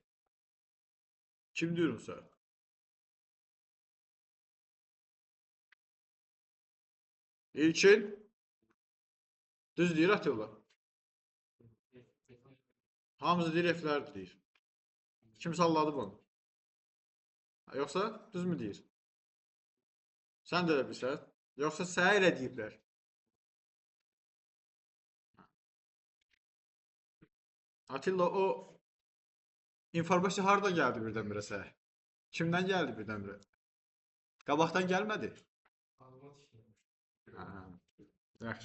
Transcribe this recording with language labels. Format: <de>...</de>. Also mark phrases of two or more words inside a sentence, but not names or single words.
<tr>Kim diyorum sonra? İlkin.</tr> <az>Düz deyir Atilla. Hamza deyir F'ler deyir.</az> <tr>Kim salladı bunu? Yoksa düz mü deyir? Sen de öyle bilirsən. Yoksa</tr> <az>sənə elə deyiblər. Atilla o informasiya hardan geldi birdən-birə sənə? Kimdən geldi birdən-birə? Qabaqdan gəlmədi. Yaxşı.</az>